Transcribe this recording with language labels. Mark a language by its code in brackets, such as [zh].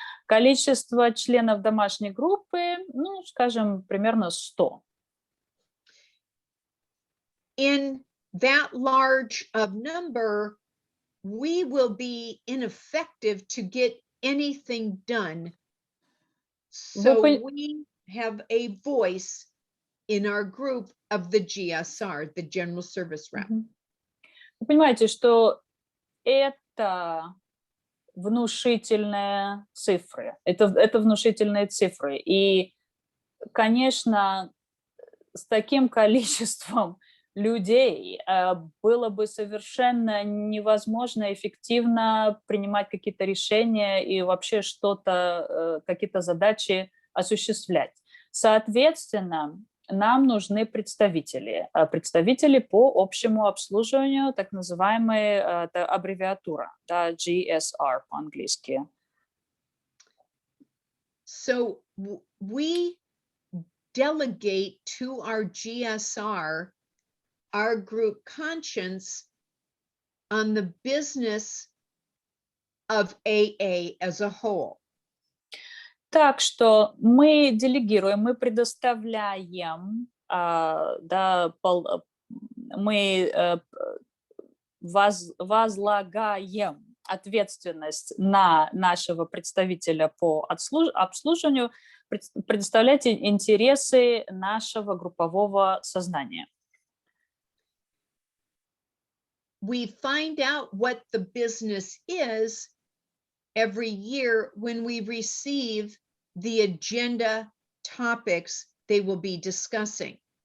[ru] Количество членов домашней группы, ну, скажем, примерно 100. [en] In that large of number, we will be ineffective to get anything done. So we have a voice in our group of the GSR, the General Service Rep. [ru] Вы понимаете, что это внушительные цифры. Это внушительные цифры. И, конечно, с таким количеством людей было бы совершенно невозможно эффективно принимать какие-то решения и вообще что-то, какие-то задачи осуществлять. Соответственно, нам нужны представители по общему обслуживанию, так называемая аббревиатура, да, GSR по-английски. [en] So we delegate to our GSR our group conscience on the business of AA as a whole. [ru] Так что мы делегируем, мы предоставляем, да, мы возлагаем ответственность на нашего представителя по обслуживанию, предоставлять интересы нашего группового сознания. [en] We find out what the business is every year when we receive the agenda topics they will be discussing.